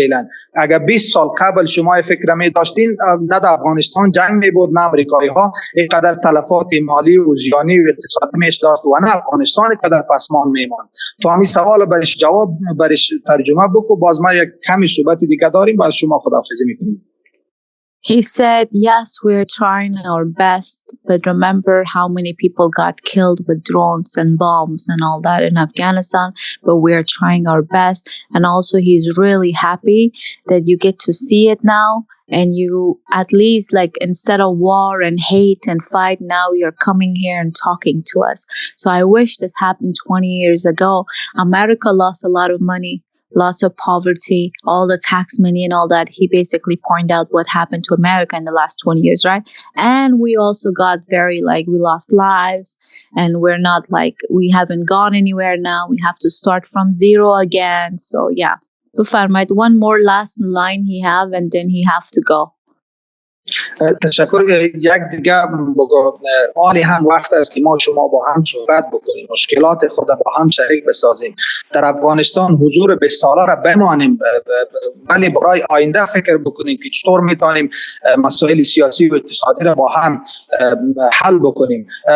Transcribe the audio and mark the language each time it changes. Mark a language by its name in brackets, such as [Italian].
[Persian] فعلا اگر 20 سال قبل شما فکر می داشتین نه در افغانستان جنگ می بود، نه امریکایی ها اینقدر تلفات مالی و زیانی و اقتصادی میش داشت و نه افغانستان اینقدر پسمان میماند. تو همین سوال برش جواب برش ترجمه بکو. باز ما یک کمی صحبت دیگه داریم، باز شما خداحافظی میکنیم. [English] He said, yes, we're trying our best, but remember how many people got killed with drones and bombs and all that in Afghanistan, but we're trying our best. And also he's really happy that you get to see it now. And you, at least, like, instead of war and hate and fight, now you're coming here and talking to us. So I wish this happened 20 years ago. America lost a lot of money, lots of poverty, all the tax money and all that. He basically pointed out what happened to America in the last 20 years, right? And we also got very, like, we lost lives, and we're not, like, we haven't gone anywhere now. We have to start from zero again. So yeah. [Persian] بفرمایید. [English] One more last line he have and then he have to go. [Persian] تشکر. یک دیگه بگو حالی هم وقت است که ما شما با هم صحبت بکنیم، مشکلات خود با هم شریک بسازیم. در افغانستان حضور 20 ساله را بمانیم، ولی برای آینده فکر بکنیم که چطور میتونیم مسائل سیاسی و اقتصادی را با هم حل بکنیم.